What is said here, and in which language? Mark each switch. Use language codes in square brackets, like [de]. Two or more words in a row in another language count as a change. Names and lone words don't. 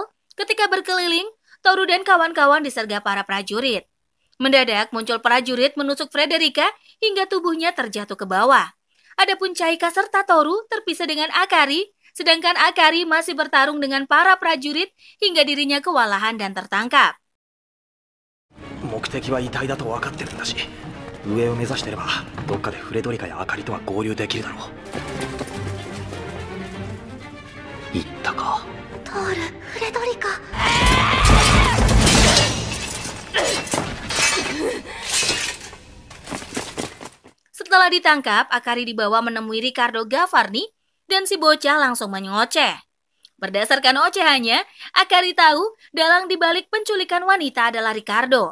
[id] Ketika berkeliling, Toru dan kawan-kawan disergap para prajurit. Mendadak muncul prajurit menusuk Frederica hingga tubuhnya terjatuh ke bawah. Adapun Chaika serta Toru terpisah dengan Akari, sedangkan Akari masih bertarung dengan para prajurit hingga dirinya kewalahan dan tertangkap. [ja] 目的は遺体だと分かってるんだし、上を目指してればどっかでフレドリカやアカリとは合流できるだろう。言ったか。トール、フレドリカ。 [id] Setelah ditangkap, Akari dibawa menemui Ricardo Gavarni dan si bocah langsung menyengoceh. Berdasarkan ocehannya, Akari tahu dalang dibalik penculikan wanita adalah Ricardo.